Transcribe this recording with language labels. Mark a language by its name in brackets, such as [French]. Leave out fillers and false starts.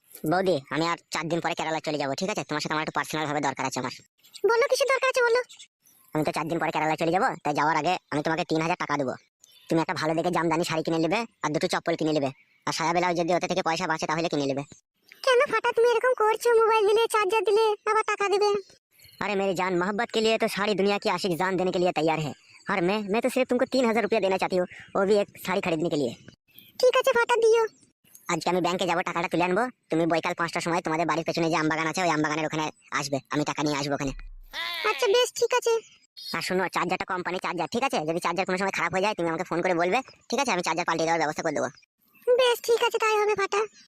[Bangla] বৌদি আমি আর 4 দিন পরে কেরালা চলে যাবো, ঠিক আছে? তোমার সাথে আমার একটু পার্সোনাল ভাবে দরকার আছে আমার। বলো কিসের দরকার আছে বলো। আমি তো 4 দিন পরে কেরালা চলে যাবো, তাই যাওয়ার আগে আমি তোমাকে 3000 টাকা দেবো। তুমি একটা ভালো দেখে জামদানি শাড়ি কিনে নেবে আর 2টো চপ্পল কিনে নেবে, আর সায়া বেলাও যদি ওতে থেকে পয়সা বাঁচে তাহলে কিনে নেবে। কেন ফাটা তুমি এরকম করছো? মোবাইল দিলে, চার্জার দিলে, আবার টাকা দেবে। [Hindi] अरे मेरी जान, मोहब्बत के लिए तो सारी दुनिया की आशिक जान देने के लिए तैयार है। और मैं तो सिर्फ तुमको 3000 रुपया देना चाहती हूँ, वो भी एक साड़ी खरीदने के लिए। [Bangla] ঠিক আছে ফাটা দিও। আজকে আমি ব্যাংকে যাবো, টাকাটা তুলে আনবো। তুমি বৈকাল 5টার সময় তোমাদের বাড়ির পেছনে যে আমবাগান আছে ওই আমবাগানের ওখানে আসবে, আমি টাকা নিয়ে আসবো ওখানে। আচ্ছা বেশ ঠিক আছে। আর শোনো, চার্জারটা কোম্পানি চার্জার, ঠিক আছে? যদি চার্জার কোনো সময় খারাপ হয়ে যায় তুমি আমাকে ফোন করে বলবে, ঠিক আছে? আমি চার্জার পাল্টে দেওয়ার ব্যবস্থা করে দেবো। বেশ ঠিক আছে, তাই হবে ফাটা।